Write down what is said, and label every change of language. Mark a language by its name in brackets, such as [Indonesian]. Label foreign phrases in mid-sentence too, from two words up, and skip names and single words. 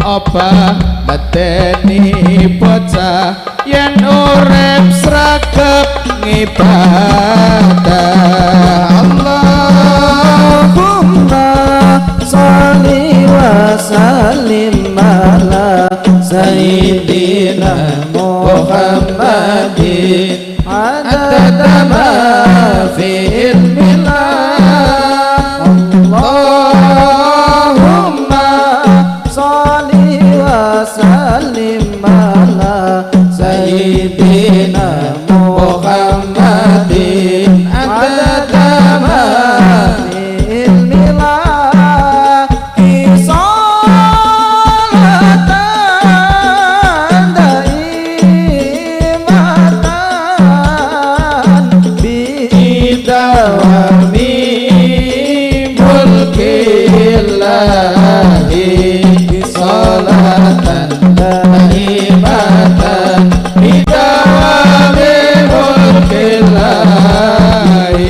[Javanese] apa medeni bocah yen urip sregep ngibadah. [Arabic] اللهم صل وسلم على سيدنا محمد عدد ما في علم الله. اللهم صل وسلم على سيدنا محمد عدد ما في علم الله. صلاة دائمة بدوام ملك الله. صلاة دائمة بدوام ملك الله.